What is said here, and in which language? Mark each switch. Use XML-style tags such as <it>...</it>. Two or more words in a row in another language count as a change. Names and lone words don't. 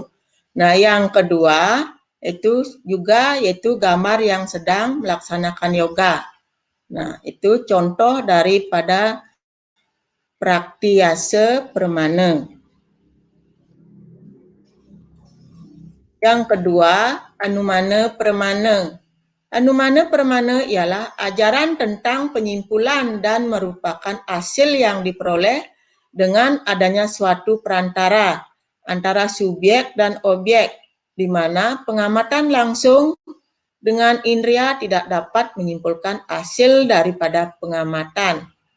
<id>Nah, yang kedua itu juga yaitu gambar yang sedang melaksanakan yoga. Nah, itu contoh daripada praktiase permana. Yang kedua, anumana permana. Anumana permana ialah ajaran tentang penyimpulan dan merupakan hasil yang diperoleh dengan adanya suatu perantara antara subjek dan objek, di mana pengamatan langsung dengan indera tidak dapat menyimpulkan hasil daripada pengamatan.</id>